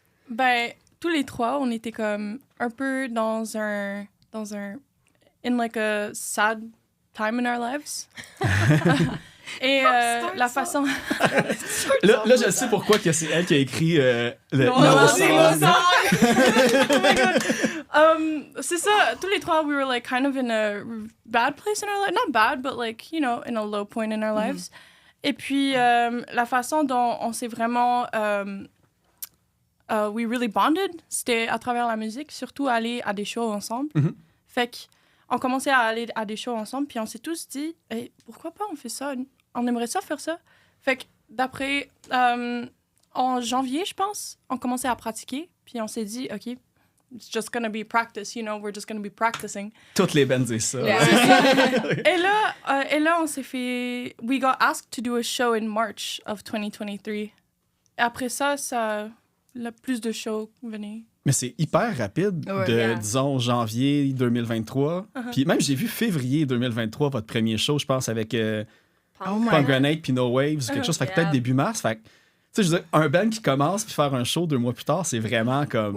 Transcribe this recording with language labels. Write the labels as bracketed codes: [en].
[fr] Ben, tous les trois, on était comme un peu dans un [en] in like a sad time in our lives. [fr] Et la façon... là, je sais pourquoi que c'est elle qui a écrit le [en] No Song. Song. Oh my God. [fr] C'est ça, tous les trois, [en] we were like kind of in a bad place in our life. Not bad, but like, you know, in a low point in our lives. [fr] Et puis, la façon dont on s'est vraiment... [en] we really bonded, [fr] c'était à travers la musique, surtout aller à des shows ensemble. Mm-hmm. Fait qu'on commençait à aller à des shows ensemble, puis on s'est tous dit, hey, pourquoi pas on fait ça? On aimerait ça faire ça. Fait que d'après, en janvier, je pense, on commençait à pratiquer, puis on s'est dit, OK, [en] it's just gonna be practice, you know, we're just gonna be practicing. [fr] Toutes les bands disent ça. Et là, on s'est fait... [en] We got asked to do a show in March of 2023. [fr] Et après ça, plus de shows venaient. Mais c'est hyper rapide disons, janvier 2023. Puis même, j'ai vu février 2023, votre premier show, je pense, avec Punk Grenade puis No Waves, quelque chose. Fait que peut-être début mars. Fait que, tu sais, je veux dire, un band qui commence puis faire un show 2 mois plus tard, c'est vraiment comme...